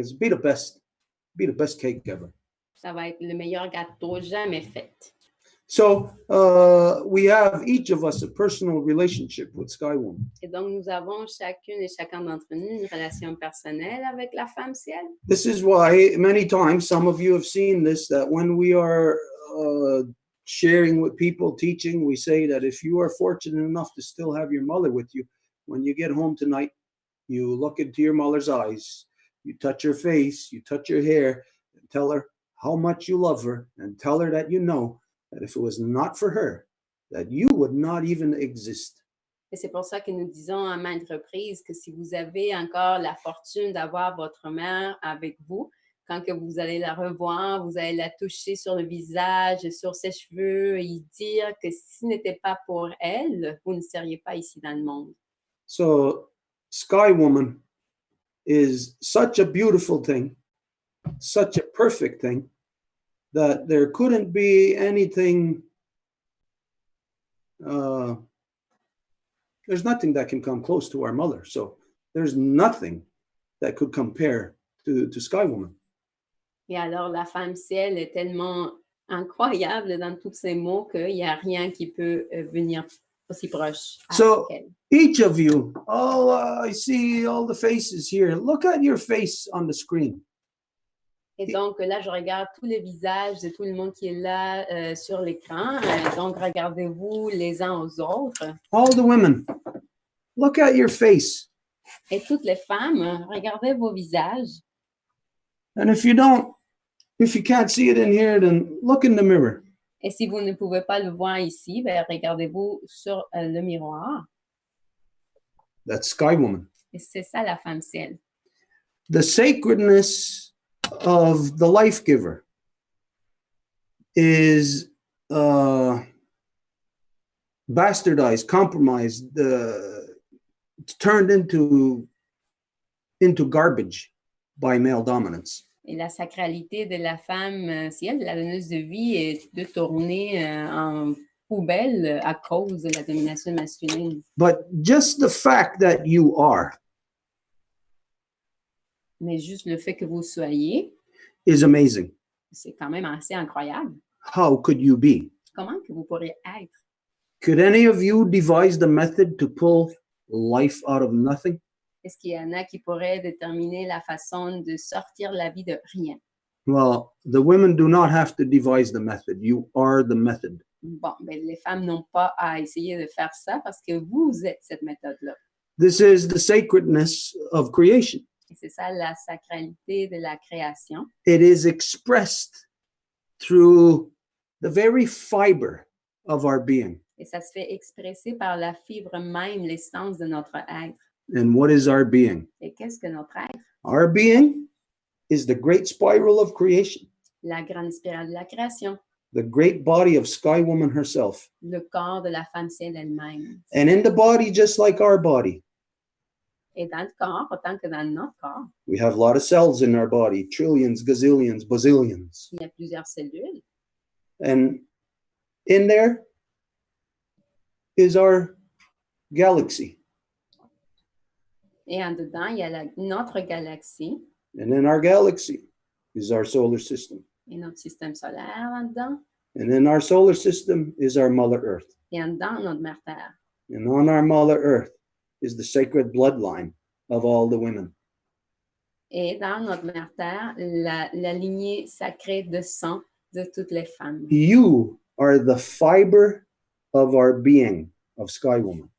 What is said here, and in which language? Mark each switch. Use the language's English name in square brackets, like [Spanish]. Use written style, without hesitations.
[English] It's be the best cake ever. [French] Ça va être le meilleur gâteau jamais fait. [English] So we have each of us a personal relationship with Sky Woman. [French] Et donc, nous avons chacune et chacun d'entre nous une relation personnelle avec la femme ciel. [English] This is why many times, some of you have seen this, that when we are sharing with people, teaching, we say that if you are fortunate enough to still have your mother with you, when you get home tonight, you look into your mother's eyes, you touch her face, you touch her hair, and tell her how much you love her, and tell her that you know that if it was not for her, that you would not even exist. [French] Et c'est pour ça que nous disons à maintes reprises que si vous avez encore la fortune d'avoir votre mère avec vous, quand que vous allez la revoir, vous allez la toucher sur le visage, sur ses cheveux, et y dire que si ce n'était pas pour elle, vous ne seriez pas ici dans le monde. [English] So, Sky Woman is such a beautiful thing, such a perfect thing, that there couldn't be anything, there's nothing that can come close to our mother. So there's nothing that could compare to Sky Woman. [French] Et alors, la femme ciel est tellement incroyable dans tous ces mots qu'il n'y a rien qui peut venir aussi proche. [English] So each of you, I see all the faces here. Look at your face on the screen. [French] Et donc, là, je regarde tous les visages de tout le monde qui est là sur l'écran. Donc, regardez-vous les uns aux autres. [English] All the women, look at your face. [French] Et toutes les femmes, regardez vos visages. [English] And if you can't see it in here, then look in the mirror. [French] Et si vous ne pouvez pas le voir ici, ben, regardez-vous sur le miroir. [English] That's Sky Woman. [French] Et c'est ça, la femme ciel. [English] The sacredness of the life giver is bastardized, compromised, turned into garbage by male dominance. [French] Et la sacralité de la femme ciel, la donneuse de vie, est détournée en poubelle à cause de la domination masculine. [English] But just the fact that you are [French] Mais juste le fait que vous soyez, [English] is amazing. [French] c'est quand même assez incroyable. [English] How could you be? [French] Comment que vous pourriez être? [English] Could any of you devise the method to pull life out of nothing? [French] Est-ce qu'il y en a qui pourraient déterminer la façon de sortir la vie de rien? [English] Well, the women do not have to devise the method. You are the method. [French] Bon, ben, les femmes n'ont pas à essayer de faire ça parce que vous êtes cette méthode-là. [English] This is the sacredness of creation. [French] Et c'est ça la sacralité de la création. [English] It is expressed through the very fiber of our being. [French] Et ça se fait expresser par la fibre même, l'essence de notre être. [English] And what is our being? [French] Et qu'est-ce que notre être? [English] Our being is the great spiral of creation, [French] La grande spirale de la création. [English] the great body of Sky Woman herself. [French] Le corps de la femme ciel elle-même. [English] And in the body, just like our body, [French] Et dans le corps, autant que dans notre corps, [English] we have a lot of cells in our body, trillions, gazillions, bazillions. [French] il y a plusieurs cellules. [English] And in there is our galaxy. [French] Et en dedans, il y a notre galaxie. [English] And in our galaxy is our solar system. [French] Et notre système solaire en dedans. [English] And in our solar system is our Mother Earth. [French] Et en dedans, notre mère Terre. [English] And on our Mother Earth is the sacred bloodline of all the women. [French] Et dans notre mère Terre, la lignée sacrée de sang de toutes les femmes. [English] You are the fiber of our being, of Sky Woman.